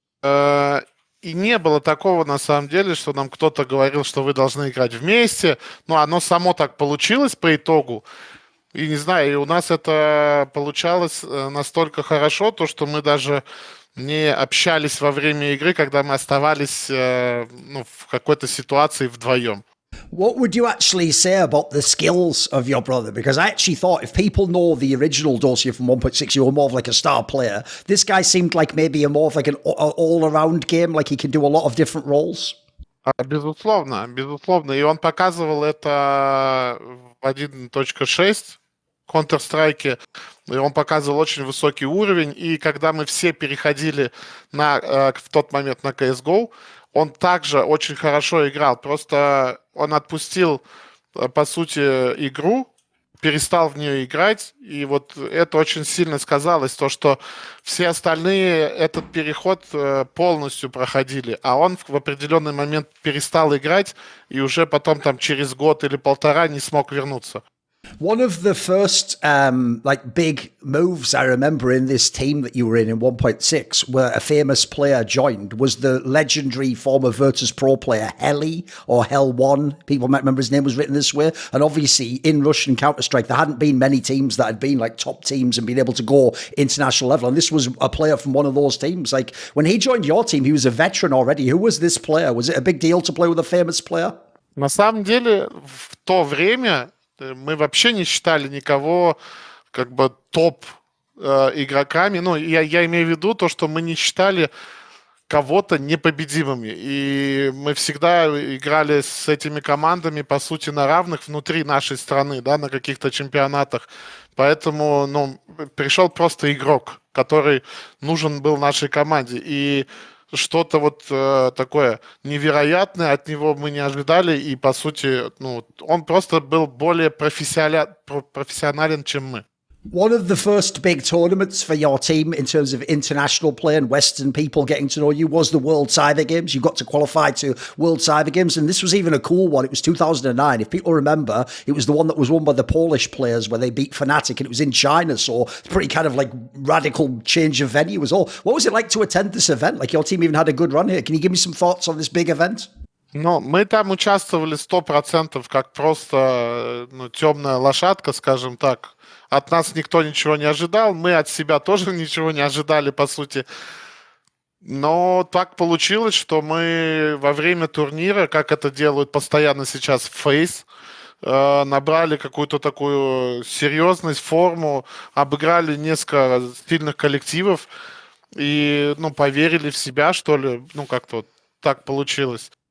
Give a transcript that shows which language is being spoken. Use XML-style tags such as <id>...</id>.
<ru>И не было такого, на самом деле, что нам кто-то говорил, что вы должны играть вместе, но оно само так получилось по итогу. И не знаю, и у нас это получалось настолько хорошо, то, что мы даже не общались во время игры, когда мы оставались в какой-то ситуации вдвоем.</ru> <en>What would you actually say about the skills of your brother? Because I actually thought if people know the original Dosia from 1.6, you were more of like a star player. This guy seemed like maybe a more of like an all-around game, like he can do a lot of different roles.</en> <ru>Безусловно, безусловно. И он показывал это в 1.6 Counter-Strike. И он показывал очень высокий уровень. И когда мы все переходили в тот момент на CSGO, он также очень хорошо играл. Просто он отпустил, по сути, игру, перестал в нее играть. И вот это очень сильно сказалось, то, что все остальные этот переход полностью проходили. А он в определенный момент перестал играть и уже потом там через год или полтора не смог вернуться.</ru> <en>One of the first like big moves I remember in this team that you were in 1.6, where a famous player joined, was the legendary former Virtus.pro player Heli or Hell1. People might remember his name was written this way. And obviously in Russian Counter-Strike, there hadn't been many teams that had been like top teams and been able to go international level. And this was a player from one of those teams. Like when he joined your team, he was a veteran already. Who was this player? Was it a big deal to play with a famous player?</en> <ru>На самом деле, в то время мы вообще не считали никого как бы топ игроками. Ну, я имею в виду то, что мы не считали кого-то непобедимыми. И мы всегда играли с этими командами, по сути, на равных внутри нашей страны, да, на каких-то чемпионатах. Поэтому, ну, пришел просто игрок, который нужен был нашей команде. И что-то вот такое невероятное от него мы не ожидали, и, по сути, ну, он просто был более профессионален, чем мы.</ru> <en>One of the first big tournaments for your team in terms of international play and Western people getting to know you was the World Cyber Games. You got to qualify to World Cyber Games, and this was even a cool one. It was 2009. If people remember, it was the one that was won by the Polish players where they beat Fnatic, and it was in China, so it's pretty kind of like radical change of venue as well. What was it like to attend this event? Like your team even had a good run here. Can you give me some thoughts on this big event?</en> <ru>Ну, мы там участвовали 100%, как просто темная лошадка, скажем так. От нас никто ничего не ожидал, мы от себя тоже ничего не ожидали, по сути. Но так получилось, что мы во время турнира, как это делают постоянно сейчас в Фейс, набрали какую-то такую серьезность, форму, обыграли несколько сильных коллективов и, ну, поверили в себя, что ли, ну, как-то вот так получилось.</ru>